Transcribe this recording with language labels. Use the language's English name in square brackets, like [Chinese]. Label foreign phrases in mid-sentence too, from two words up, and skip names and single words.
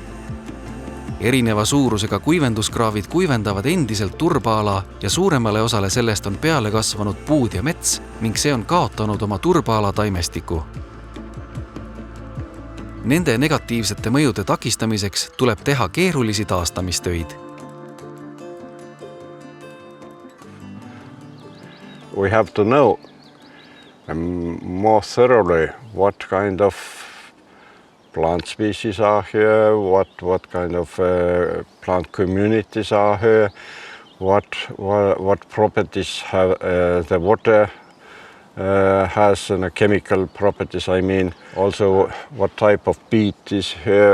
[Estonian] Erineva suurusega kuivenduskraavid kuivendavad endiselt turbaala ja suuremale osale sellest on peale kasvanud puud ja mets ning see on kaotanud oma turbaala taimestiku. Nende negatiivsete mõjude takistamiseks tuleb teha keerulisi taastamistöid. [English] We have to know more thoroughly what kind of plant species are here, what kind of plant communities are here, what properties have the water has and chemical properties, I mean, also what type of peat is here.